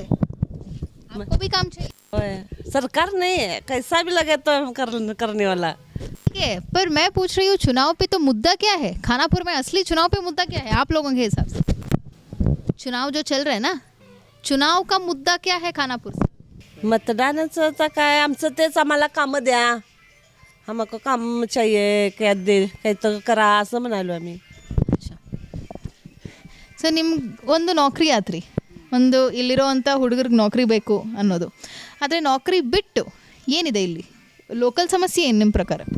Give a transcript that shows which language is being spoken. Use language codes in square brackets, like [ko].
[hi] आपको भी काम चाहिए? सरकार नहीं है, कैसा भी लगे तो हम करने वाला. ठीक है, पर मैं पूछ रही हूँ चुनाव पे तो मुद्दा क्या है खानापुर में? असली चुनाव पे मुद्दा क्या है आप लोगों के हिसाब से? चुनाव जो चल रहे हैं ना, चुनाव का मुद्दा क्या है खानापुर से? [mr] मतदानाचं तर काय आमचं तेच, आम्हाला कामं द्या, आम्हाला [hi] काम चाहिए, [mr] काय दे, काही तर करा असं म्हणालो आम्ही. [kn] ಸೊ ನಿಮ್ಗೆ ಒಂದು ನೌಕರಿ ಆತ್ರಿ, ಒಂದು ಇಲ್ಲಿರೋವಂಥ ಹುಡುಗರಿಗೆ ನೌಕರಿ ಬೇಕು ಅನ್ನೋದು. ಆದರೆ ನೌಕರಿ ಬಿಟ್ಟು ಏನಿದೆ ಇಲ್ಲಿ ಲೋಕಲ್ ಸಮಸ್ಯೆ ಏನು ನಿಮ್ಮ ಪ್ರಕಾರ?